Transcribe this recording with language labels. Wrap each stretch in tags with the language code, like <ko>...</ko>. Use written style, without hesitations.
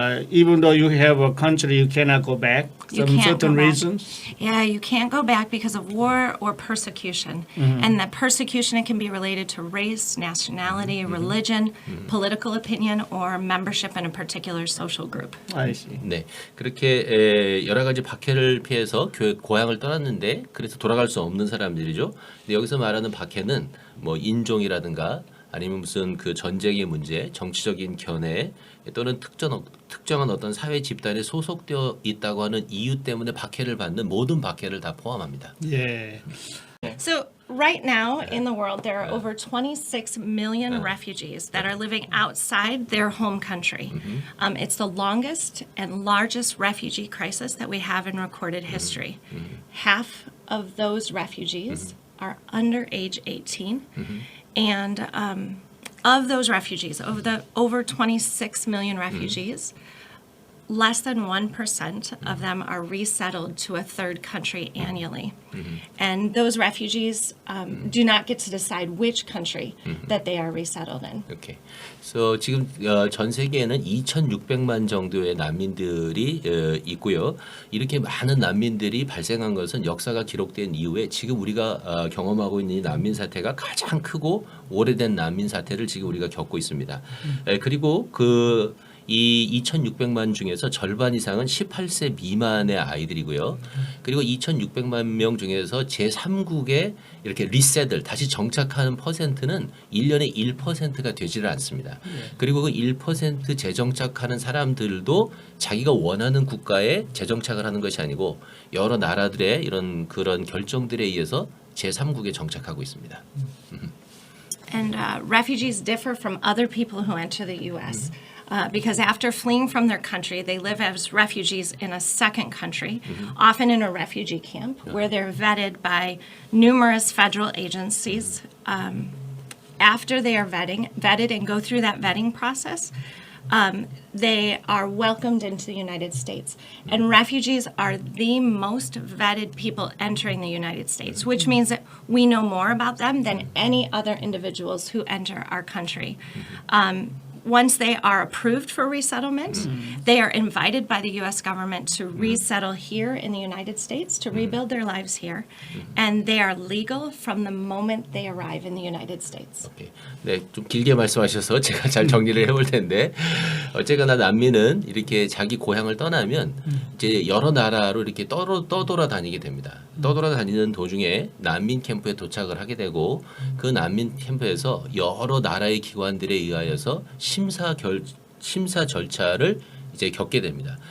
<en>Even though you have a country, you cannot go back. You Some can't certain go back. reasons. Yeah, you can't go back because of war or persecution. And that persecution it can be related to race, nationality, religion, political opinion, or membership in a particular social group. I see.</en> <ko>네, 그렇게 여러 가지 박해를 피해서 고향을 떠났는데 그래서 돌아갈 수 없는 사람들이죠. 근데 여기서 말하는 박해는 뭐 인종이라든가 아니면 무슨 그 전쟁의 문제, 정치적인 견해 또는 특정한 어떤 사회 집단에 소속되어 있다고 하는 이유 때문에 박해를 받는 모든 박해를 다 포함합니다. 예.</ko> <en>So, right now in the world, there are over 26 million refugees that are living outside their home country. It's the longest and largest refugee crisis that we have in recorded history. Half of those refugees are under age 18. And of those refugees, over 26 million refugees, less than 1% of them are resettled to a third country annually. And those refugees do not get to decide which country that they are resettled in.</en> <ko>오케이. So 지금 전 세계에는 2,600만 정도의 난민들이 있고요. 이렇게 많은 난민들이 발생한 것은 역사가 기록된 이후에 지금 우리가 경험하고 있는 이 난민 사태가 가장 크고 오래된 난민 사태를 지금 우리가 겪고 있습니다. 그리고 이 2,600만 중에서 절반 이상은 18세 미만의 아이들이고요. 그리고 2,600만 명 중에서 제3국에 이렇게 리셋을 다시 정착하는 퍼센트는 1년에 1%가 되지를 않습니다. 그리고 그 1% 재정착하는 사람들도 자기가 원하는 국가에 재정착을 하는 것이 아니고 여러 나라들의 그런 결정들에 의해서 제3국에 정착하고 있습니다.</ko> <en>And refugees differ from other people who enter the U.S. Because after fleeing from their country, they live as refugees in a second country, often in a refugee camp, where they're vetted by numerous federal agencies. After they are vetted and go through that vetting process, they are welcomed into the United States. And refugees are the most vetted people entering the United States, which means that we know more about them than any other individuals who enter our country. Once they are approved for resettlement, they are invited by the U.S. government to resettle here in the United States, to rebuild their lives here, and they are legal from the moment they arrive in the United States.</en> <ko>오케이. 네, 좀 길게 말씀하셔서 제가 잘 정리를 해볼 텐데 어쨌거나 난민은 이렇게 자기 고향을 떠나면 이제 여러 나라로 이렇게 떠돌아다니게 됩니다. 떠돌아다니는 도중에 난민 캠프에 도착을 하게 되고 그 난민 캠프에서 여러 나라의 기관들에 의하여서 심사 절차를 이제 겪게 됩니다.</ko>